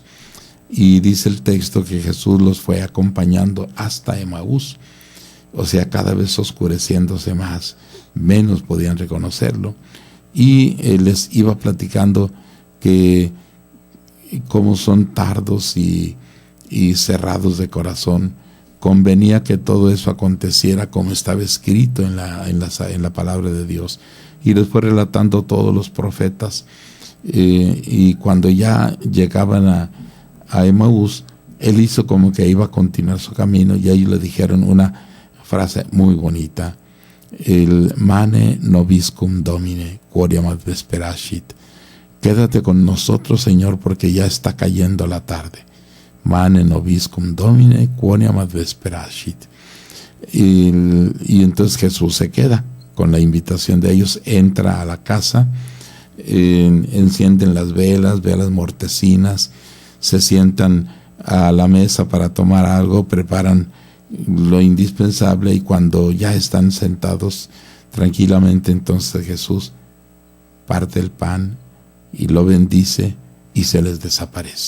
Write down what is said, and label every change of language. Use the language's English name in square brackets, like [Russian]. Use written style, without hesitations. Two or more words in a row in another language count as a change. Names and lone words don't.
[Spanish] Y dice el texto que Jesús los fue acompañando hasta Emaús, o sea, cada vez oscureciéndose más, menos podían reconocerlo, y les iba platicando que como son tardos y cerrados de corazón, convenía que todo eso aconteciera como estaba escrito en la palabra de Dios. Y les fue relatando todos los profetas, y cuando ya llegaban a Emaús, él hizo como que iba a continuar su camino, y ellos le dijeron una frase muy bonita: el [Latin] mane nobiscum domine, quodiam ad vesperacit. [Spanish] Quédate con nosotros, Señor, porque ya está cayendo la tarde. [Latin] Mane nobiscum domine, quodiam ad vesperacit. [Spanish] Y entonces Jesús se queda con la invitación de ellos, entra a la casa, encienden las velas mortecinas, se sientan a la mesa para tomar algo, preparan lo indispensable, y cuando ya están sentados tranquilamente, entonces Jesús parte el pan y lo bendice y se les desaparece.